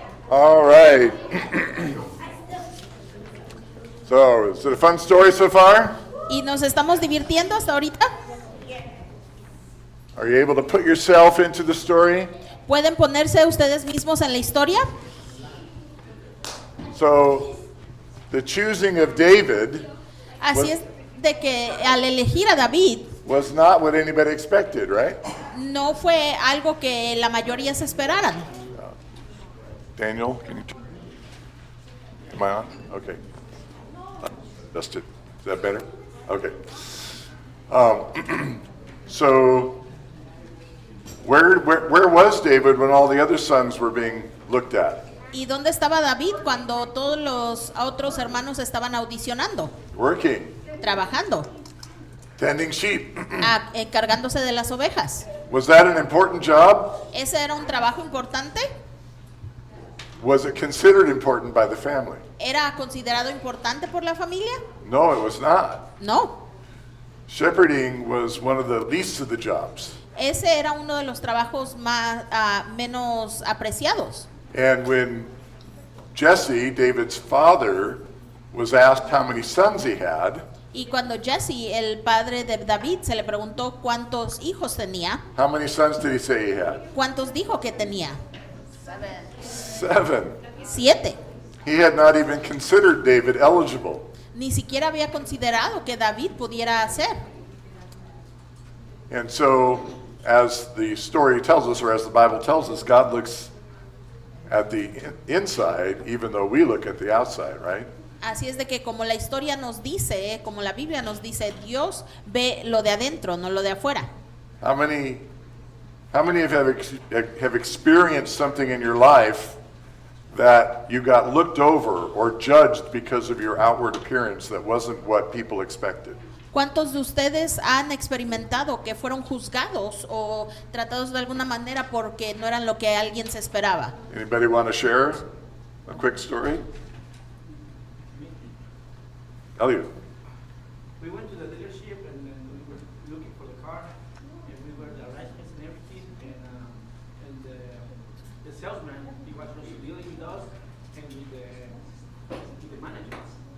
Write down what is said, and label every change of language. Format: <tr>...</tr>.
<en>All right. So, is it a fun story so far?</en> <es>Y nos estamos divirtiendo hasta ahorita.</es> <en>Are you able to put yourself into the story?</en> <es>¿Pueden ponerse ustedes mismos en la historia?</es> <en>So, the choosing of David</en> <es>Así es de que al elegir a David</es> <en>was not what anybody expected, right?</en> <es>no fue algo que la mayoría se esperaran.</es> <en>Daniel, can you? Am I on? Okay. Adjust it. Is that better? Okay. So, where was David when all the other sons were being looked at?</en> <es>¿Y dónde estaba David cuando todos los otros hermanos estaban audicionando,</es> <en>Working,</en> <es>trabajando,</es> <en>tending sheep.</en> <es>encargándose de las ovejas?</es> <en>Was that an important job?</en> <es>¿Ese era un trabajo importante?</es> <en>Was it considered important by the family?</en> <es>¿Era considerado importante por la familia?</es> <en>No, it was not.</en> <es>No.</es> <en>Shepherding was one of the least of the jobs.</en> <es>Ese era uno de los trabajos menos apreciados.</es> <en>And when Jesse, David's father, was asked how many sons he had,</en> <es>Y cuando Jesse, el padre de David, se le preguntó cuántos hijos tenía,</es> <en>how many sons did he say he had?</en> <es>¿cuántos dijo que tenía?</es> <en>7.</en> <es>7.</es> <en>He had not even considered David eligible.</en> <es>Ni siquiera había considerado que David pudiera hacer.</es> <en>And so, as the story tells us, or as the Bible tells us, God looks at the inside, even though we look at the outside, right?</en> <es>Así es de que como la historia nos dice, como la Biblia nos dice, Dios ve lo de adentro, no lo de afuera.</es> <en>How many have experienced something in your life that you got looked over or judged because of your outward appearance that wasn't what people expected?</en> <es>¿Cuántos de ustedes han experimentado que fueron juzgados o tratados de alguna manera porque no eran lo que alguien se esperaba?</es> <en>Anybody want to share a quick story? Elliot. We went to the dealership and then we were looking for the car and we were the arrangements and everything and the salesman, he was also dealing with us and with the managers.</en>